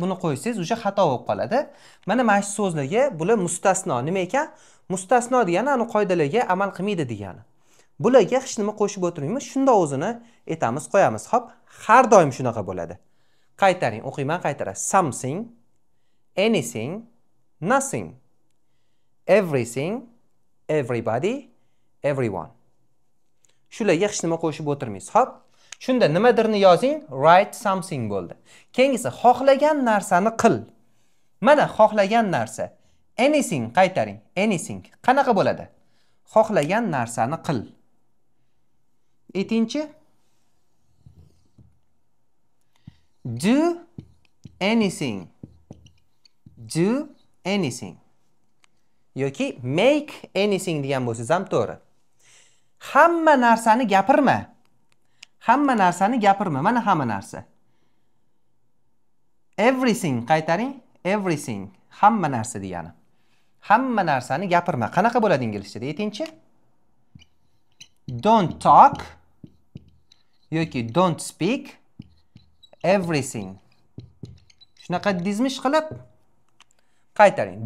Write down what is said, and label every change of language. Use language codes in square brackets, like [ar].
[uz] Buni qo'ysangiz o'sha xato bo'lib qoladi. Mana mana shu so'zlarga bular mustasno. Nima ekan? Mustasno degani aniq qoidalarga amal qilmaydi degani. Bularga hech nima qo'shib o'tirmaymiz. Shunda o'zini etamiz, qo'yamiz. Hop, har doim shunaqa bo'ladi. Qaytaring, o'qiyman, qaytarasiz. [en] Something, anything, nothing, everything, everybody, everyone. [uz] Shularga hech nima qo'shib o'tirmaysiz. Hop. Shunda nimadirni yozing, [en] write something [uz] bo'ldi. Keyingisi xohlagan narsani qil. Mana xohlagan narsa. Anything qaytaring. Anything. Qanaqa bo'ladi? Xohlagan narsani qil. Aytingchi. [en] Do anything. Do anything. [uz] Yoki [en] make anything [uz] degan bo'lsangiz ham to'g'ri. Hamma narsani gapirma. Hamma narsani gapirma. Mana hamma narsa. Everything qaytaring. Everything. Hamma narsa degani. Hamma narsani gapirma. Qanaqa bo'ladi inglizchada? Aytingchi. [en] Don't talk [uz] yoki [en] don't speak everything. [uz] Shunaqa dizmish qilib qaytaring.